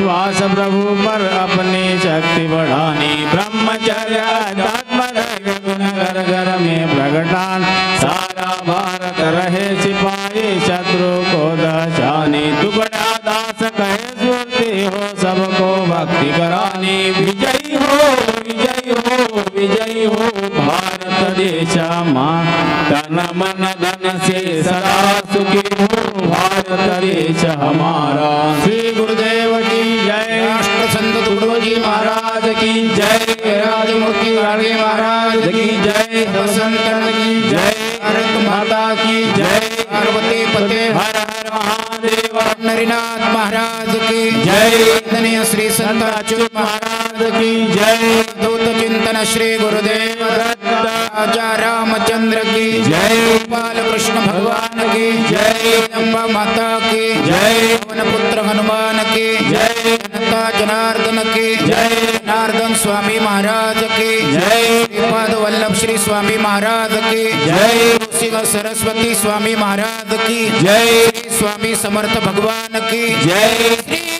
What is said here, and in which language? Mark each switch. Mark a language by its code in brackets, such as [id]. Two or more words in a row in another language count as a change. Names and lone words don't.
[hi] दास प्रभु पर अपनी शक्ति बढ़ानी, ब्रह्मचर्य आध्यात्म गुण घर घर में प्रगटान, सारा भारत रहे सिपाही शत्रु को दशानी, टुकड़ा दास कहे स्फूर्ति हो सबको भक्ति करानी, विजयी हो विजयी हो विजयी हो भारत देश माँ, तन मन धन से सदा सुखी हो भारत देश हमारा। श्री गुरुदेव की जय, राष्ट्र संत तुकडोजी महाराज की जय, राजमूर्ति गाडगे महाराज की जय, संतन की जय, भारत माता की जय, [sa] पार्वती पते हर हर महादेव, [hi] नरीनाथ महाराज की जय, वंदनीय श्री संत अच्युत महाराज की जय, दूत चिंतन श्री गुरुदेव दत्त राजा रामचंद्र की जय, गोपाल कृष्ण भगवान की जय, अम्बा माता की जय, पवन पुत्र हनुमान की जय, जनता जनार्दन की जय, जनार्दन स्वामी महाराज की जय, श्रीपाद वल्लभ श्री स्वामी महाराज की जय, शिव सरस्वती स्वामी महाराज की जय, स्वामी समर्थ भगवान की जय, श्री